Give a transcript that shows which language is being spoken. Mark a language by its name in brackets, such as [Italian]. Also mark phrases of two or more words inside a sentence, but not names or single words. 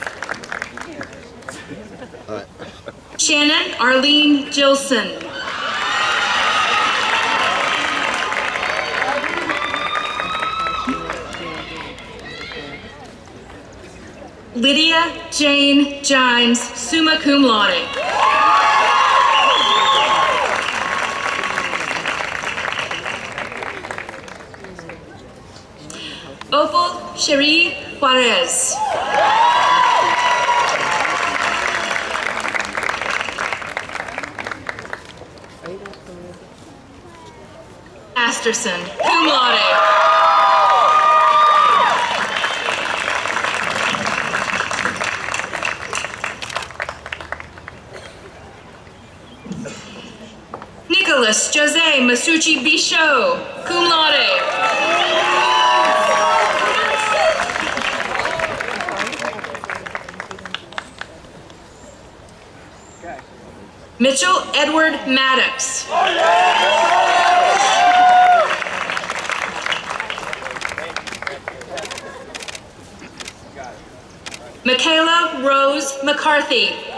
[English] All right. Shannon Arlene Gilson. Lydia Jane Gimes, summa [Latin] cum laude. [English] Opal Cherie Juarez. Asterson, [Latin] cum laude. [English] Nicholas Jose Masucci Bichot, [Latin] cum laude. [English] Mitchell Edward Maddox. Michaela Rose McCarthy.